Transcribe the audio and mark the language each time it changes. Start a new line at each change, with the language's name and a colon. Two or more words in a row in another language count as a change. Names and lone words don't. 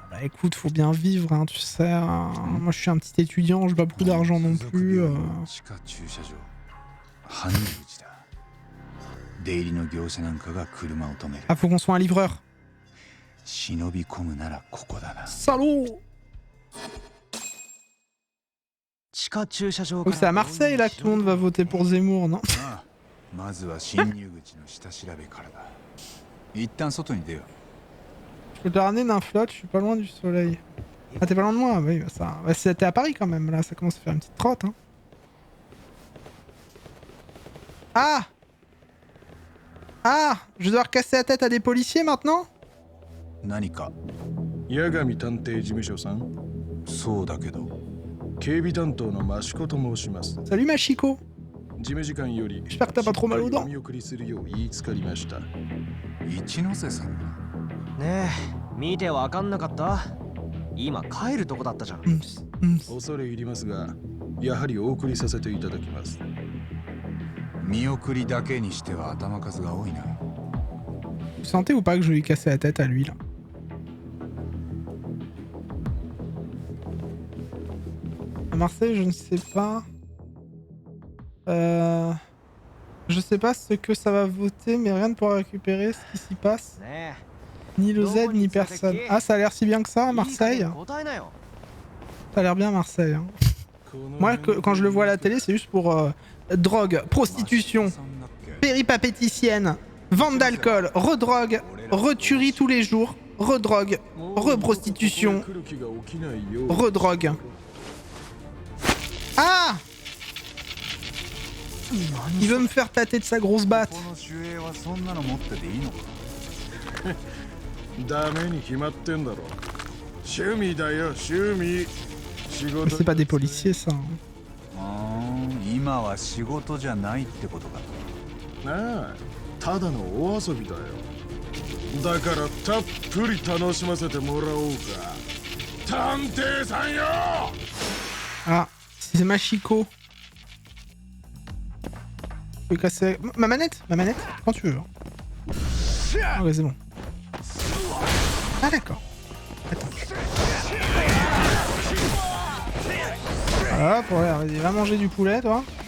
French: Bah écoute, faut bien vivre, hein, tu sais. Moi je suis un petit étudiant, j'ai pas beaucoup d'argent non plus.
Japanese: 地下駐車場。搬入口だ。出入りの業者なんかが車を止める。
French: Ah, faut qu'on soit un livreur.
Japanese: 忍び込むならここだな。
French: Salaud!
Japanese: 地下駐車場
French: Donc c'est à Marseille là que tout le monde va voter pour Zemmour, non?
Japanese: ああまずは侵入口の下調べからだ一旦外に出よう
French: Je peux te ramener d'un flotte, je suis pas loin du soleil. Ah t'es pas loin de moi? Oui bah ça... Bah, t'es à Paris quand même là, ça commence à faire une petite trotte hein. Ah! Ah! Je vais devoir casser la tête à des policiers maintenant?
Japanese: 何か八神探偵事務所さん、そうだけど警備担当の益子と申します。
French: Salut Machiko!
Japanese: 事務次官より
French: J'espère que t'as pas trop mal aux dents.
Japanese: お見送りするよう言いつかりました。一ノ瀬さんがねえ見てわかんなかった？今帰るとこだったじゃん。恐れ入りますが、やはりお送りさせていただきます。見送りだけにしては頭数が多いな
French: Vous sentez ou pas que je vais lui casser la tête à lui là? À Marseille, je ne sais pas. Je sais pas ce que ça va voter, mais rien ne pourra récupérer ce qui s'y passe.
Japanese: ね
French: Ni le Z, ni personne. Ah, ça a l'air si bien que ça,
Japanese: え
French: à Marseille.
Japanese: いい加減答えなよ。
French: Ça a l'air bien, Marseille. Hein. Moi, quand je le vois à la télé, c'est juste pour drogue, prostitution, péripapéticienne, vente d'alcool, redrogue, retuerie tous les jours, redrogue, reprostitution, redrogue. Ah! Il veut me faire tâter de sa grosse batte.
Japanese: この守衛はそんなの持ってていいのかダメに決まってんだろ。趣味だよ、趣味。仕
French: Mais
Japanese: 事
French: c'est pas des policiers, ça. Hein.
Japanese: 今は仕事じゃないってことかなあ、ただのお遊びだよ。だからたっぷり楽しませてもらおうか。探偵さんよ。
French: Ah, c'est Machiko. Je peux casser... Ma manette? Ma manette? Quand tu veux. Ah ouais, c'est bon. Ah d'accord. Attends. Voilà, pour l'air, vas-y, va manger du poulet, toi.